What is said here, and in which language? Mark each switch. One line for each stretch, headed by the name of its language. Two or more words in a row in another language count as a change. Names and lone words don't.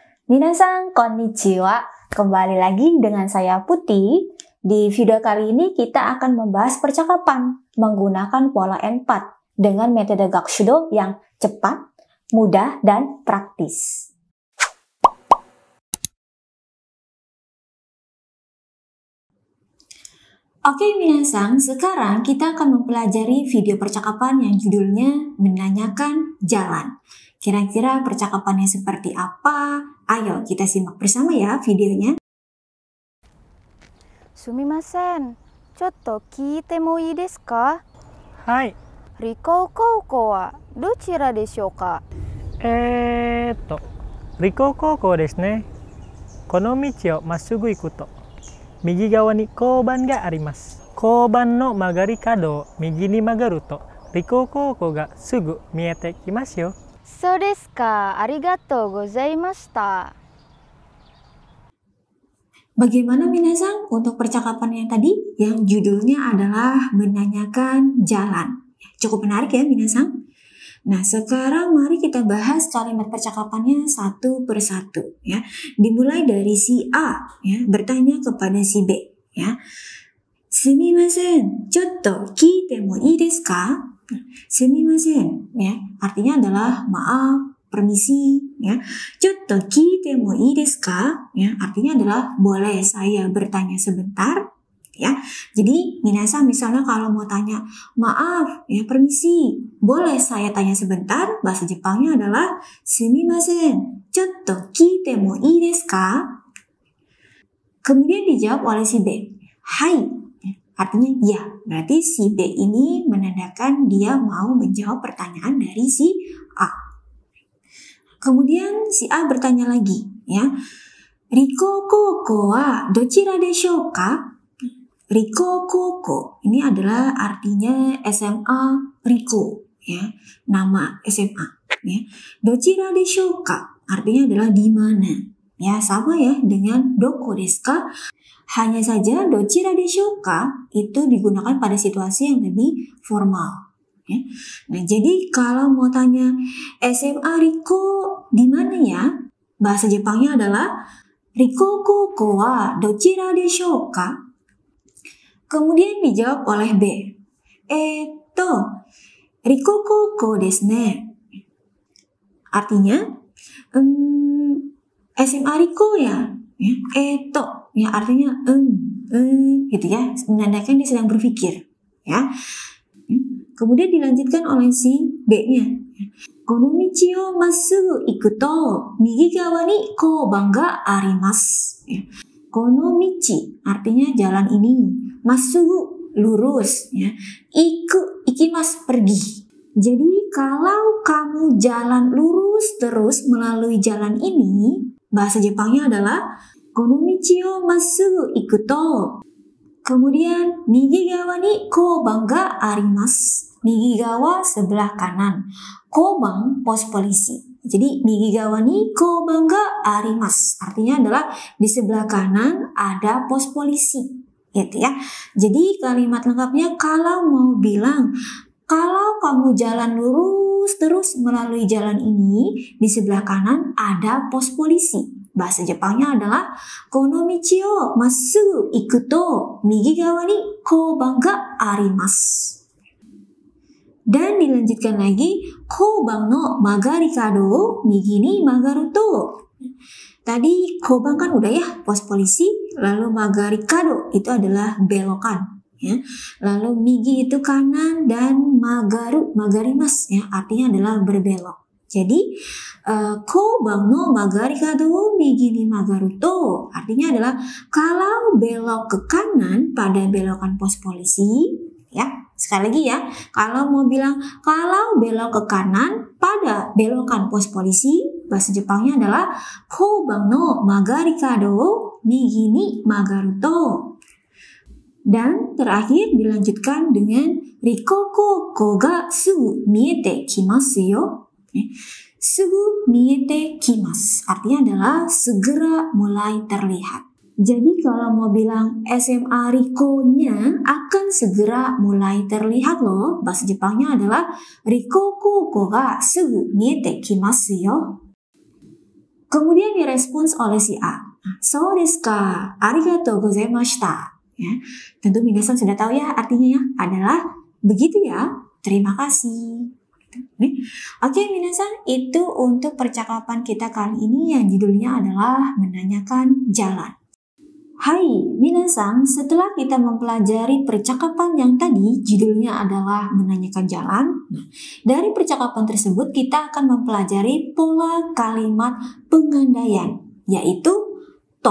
Japanese: みなさん こんにちは,
Indonesian: kembali lagi dengan saya Putih. Di video kali ini kita akan membahas percakapan menggunakan pola N4 dengan metode Gakushudo yang cepat, mudah, dan praktis. Oke minasan, sekarang kita akan mempelajari video percakapan yang judulnya menanyakan jalan. Kira-kira percakapannya seperti apa? Ayo kita simak bersama ya videonya.
Japanese: すみません。ちょっと聞いてもいいですか？はい。理工高校はどちらでしょうか？理工高校ですね。この道をまっすぐ行くと、右側に交番があります。交番の曲がり角を右に曲がると、理工高校がすぐ見えてきますよ。そうですか。ありがとうございました。
Indonesian: Bagaimana minasan untuk percakapan yang tadi yang judulnya adalah menanyakan jalan? Cukup menarik ya minasan? Nah sekarang mari kita bahas kalimat percakapannya satu persatu ya. Dimulai dari si A ya, bertanya kepada si B ya.
Japanese: すみません、ちょっと聞いてもいいですか?
Indonesian: Sumimasen ya, artinya adalah maaf, permisi ya.
Japanese: ちょっと聞いてもいいですか?
Indonesian: Ya, artinya adalah boleh saya bertanya sebentar ya. Jadi minasan misalnya kalau mau tanya maaf ya, permisi, boleh saya tanya sebentar, bahasa Jepangnya adalah
Japanese: すみません、ちょっと聞いてもいいですか?
Indonesian: Kemudian dijawab oleh si B, hai. Artinya ya, berarti si B ini menandakan dia mau menjawab pertanyaan dari si A. Kemudian si A bertanya lagi ya.
Japanese: 理工高校はどちらでしょうか?
Indonesian: Riko koko ini adalah artinya SMA Riko ya, nama SMA ya.
Japanese: どちらでしょうか
Indonesian: artinya adalah di mana. Ya, sama ya dengan
Japanese: どこですか.
Indonesian: Hanya saja
Japanese: どちらでしょうか
Indonesian: itu digunakan pada situasi yang lebih formal. Ya. Nah, jadi kalau mau tanya SMA Riko di mana ya? Bahasa Jepangnya adalah
Japanese: 理工高校はどちらでしょうか?
Indonesian: Kemudian dijawab oleh B.
Japanese: 理工高校ですね.
Indonesian: Artinya SMA Riko ya. Ya artinya gitu ya, menandakan dia sedang berpikir ya. Kemudian dilanjutkan oleh si B-nya.
Japanese: この道をまっすぐ行くと右側に交番があります. この道
Indonesian: artinya jalan ini, massugu lurus ya. Ikimasu pergi. Jadi kalau kamu jalan lurus terus melalui jalan ini, bahasa Jepangnya adalah
Japanese: この道をまっすぐ行くと. Kemudian 右側に交番があります. 右側
Indonesian: sebelah kanan. Koban pos polisi.
Japanese: Jadi 右側に交番があります.
Indonesian: Artinya adalah di sebelah kanan ada pos polisi. Gitu ya. Jadi kalimat lengkapnya kalau mau bilang kalau kamu jalan lurus terus melalui jalan ini, di sebelah kanan ada pos polisi. Bahasa Jepangnya adalah
Japanese: この道をまっすぐ行くと右側に交番があります.
Indonesian: Dan dilanjutkan lagi,
Japanese: 交番の曲がり角を右に曲がると.
Indonesian: Tadi koban kan udah ya, pos polisi, lalu
Japanese: 曲がり角
Indonesian: itu adalah belokan. Ya. Lalu migi itu kanan dan magarimas ya, artinya adalah berbelok. Jadi
Japanese: 交番の曲がり角右に曲がると
Indonesian: artinya adalah kalau belok ke kanan pada belokan pos polisi ya. Sekali lagi ya, kalau mau bilang kalau belok ke kanan pada belokan pos polisi, bahasa Jepangnya adalah
Japanese: 交番の曲がり角右に曲がると.
Indonesian: Dan terakhir dilanjutkan dengan
Japanese: 理工高校がすぐ見えてきますよ. すぐ見えてきます
Indonesian: artinya adalah segera mulai terlihat. Jadi kalau mau bilang SMA Riko-nya akan segera mulai terlihat loh. Bahasa Jepangnya adalah
Japanese: 理工高校がすぐ見えてきますよ.
Indonesian: Kemudian direspons oleh si A.
Japanese: そうですか、ありがとうございました.
Indonesian: Ya, tentu minasan sudah tahu ya artinya ya, adalah begitu ya, terima kasih. Oke minasan, itu untuk percakapan kita kali ini yang judulnya adalah menanyakan jalan. Hai minasan, setelah kita mempelajari percakapan yang tadi judulnya adalah menanyakan jalan, dari percakapan tersebut kita akan mempelajari pola kalimat pengandaian, yaitu to.